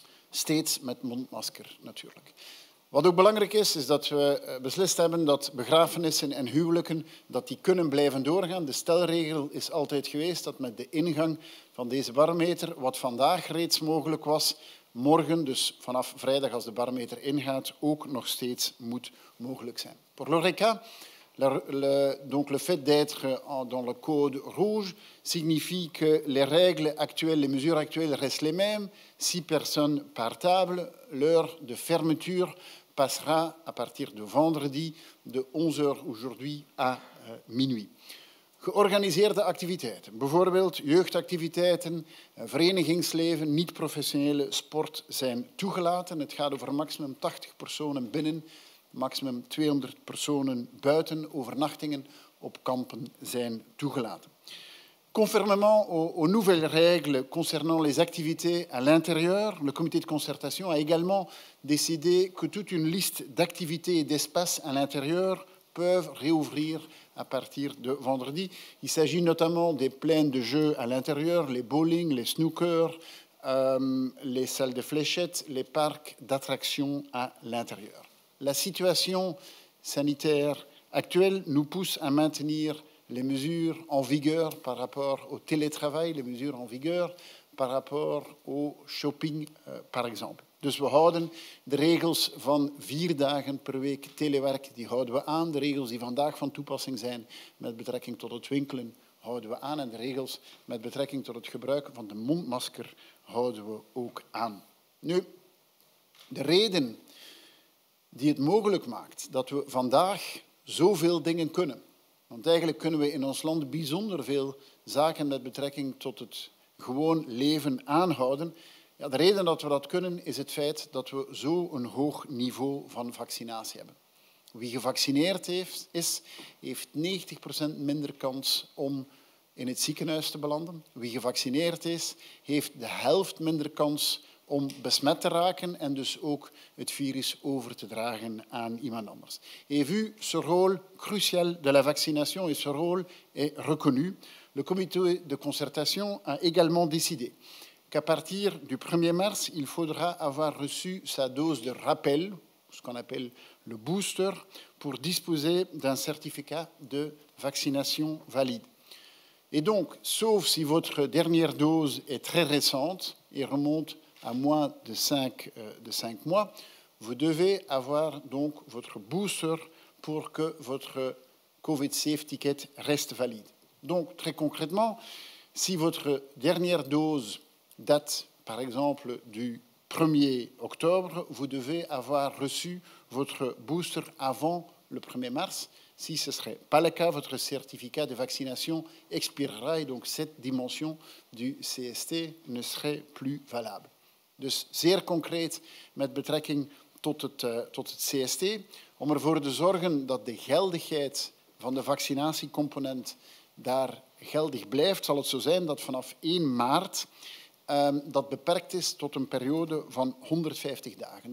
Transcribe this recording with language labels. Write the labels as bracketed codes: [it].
[nl] Steeds met mondmasker natuurlijk. Wat ook belangrijk is, is dat we beslist hebben dat begrafenissen en huwelijken dat die kunnen blijven doorgaan. De stelregel is altijd geweest dat met de ingang van deze barometer, wat vandaag reeds mogelijk was, morgen, dus vanaf vrijdag als de barometer ingaat, ook nog steeds moet mogelijk zijn. [fr] Pour l'ORECA, donc le fait d'être dans le code rouge signifie que les règles actuelles, les mesures actuelles restent les mêmes. 6 personnes par table. L'heure de fermeture passera à partir de vendredi de 11h aujourd'hui à minuit. [nl] Georganiseerde activiteiten, bijvoorbeeld jeugdactiviteiten, verenigingsleven, niet-professionele sport zijn toegelaten. Het gaat over maximum 80 personen binnen, maximum 200 personen buiten. Overnachtingen op kampen zijn toegelaten. [fr] Conformément aux nouvelles règles concernant les activités à l'intérieur, le comité de concertation a également décidé que toute une liste d'activités et d'espaces à l'intérieur peuvent réouvrir à partir de vendredi. Il s'agit notamment des plaines de jeux à l'intérieur, les bowling, les snookers, les salles de fléchettes, les parcs d'attractions à l'intérieur. La situation sanitaire actuelle nous pousse à maintenir les mesures en vigueur par rapport au télétravail, les mesures en vigueur par rapport au shopping, par exemple. [nl] Dus we houden de regels van 4 dagen per week telewerk, die houden we aan. De regels die vandaag van toepassing zijn met betrekking tot het winkelen, houden we aan. En de regels met betrekking tot het gebruiken van de mondmasker houden we ook aan. Nu, de reden die het mogelijk maakt dat we vandaag zoveel dingen kunnen. Want eigenlijk kunnen we in ons land bijzonder veel zaken met betrekking tot het gewoon leven aanhouden. Ja, de reden dat we dat kunnen is het feit dat we zo'n hoog niveau van vaccinatie hebben. Wie gevaccineerd heeft 90% minder kans om in het ziekenhuis te belanden. Wie gevaccineerd is, heeft de helft minder kans om besmet te raken en dus ook het virus over te dragen aan iemand anders. [fr] Et vu ce rôle crucial de la vaccination et ce rôle est reconnu, le comité de concertation a également décidé qu'à partir du 1er mars, il faudra avoir reçu sa dose de rappel, ce qu'on appelle le booster, pour disposer d'un certificat de vaccination valide. Et donc, sauf si votre dernière dose est très récente et remonte à moins de 5 mois, vous devez avoir donc votre booster pour que votre COVID Safe Ticket reste valide. Donc, très concrètement, si votre dernière dose date, par exemple, du 1er octobre, vous devez avoir reçu votre booster avant le 1er mars. Si ce ne serait pas le cas, votre certificat de vaccination expirera et donc cette dimension du CST ne serait plus valable. [nl] Dus zeer concreet met betrekking tot het CST, om ervoor te zorgen dat de geldigheid van de vaccinatiecomponent daar geldig blijft, zal het zo zijn dat vanaf 1 maart dat beperkt is tot een periode van 150 dagen.